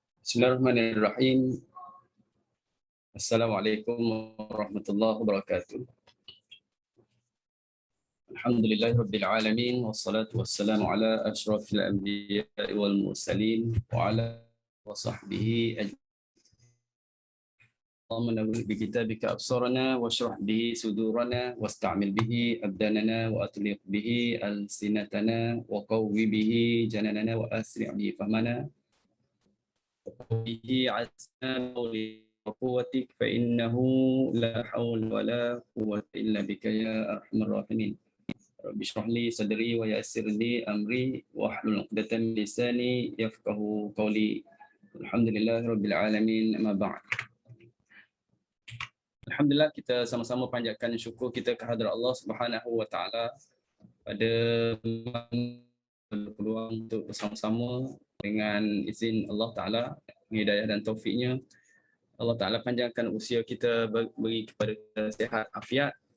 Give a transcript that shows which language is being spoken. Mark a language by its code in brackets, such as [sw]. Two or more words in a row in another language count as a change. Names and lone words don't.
[ar] بسم الله الرحمن الرحيم. السلام عليكم ورحمة الله وبركاته. الحمد لله رب العالمين والصلاة والسلام على أشرف الأنبياء والمرسلين وعلى وصحبه أجمعين. اللهم نور بكتابك أبصارنا واشرح به صدورنا واستعمل به أبداننا وأطلق به ألسنتنا وقو به جناننا وأسرع به فهمنا به عزنا وقوتك فإنه لا حول ولا قوة إلا بك يا أرحم الراحمين. رب اشرح لي صدري ويسر لي أمري واحلل عقدة من لساني يفقهوا قولي. الحمد لله رب العالمين. أما بعد. [ms] Alhamdulillah, kita sama-sama panjatkan syukur kita kehadrat Allah [ar] سبحانه وتعالى [ms] pada peluang untuk bersama-sama dengan izin Allah Ta'ala, hidayah dan taufiknya. Allah Ta'ala panjangkan usia kita, beri kepada sihat afiat.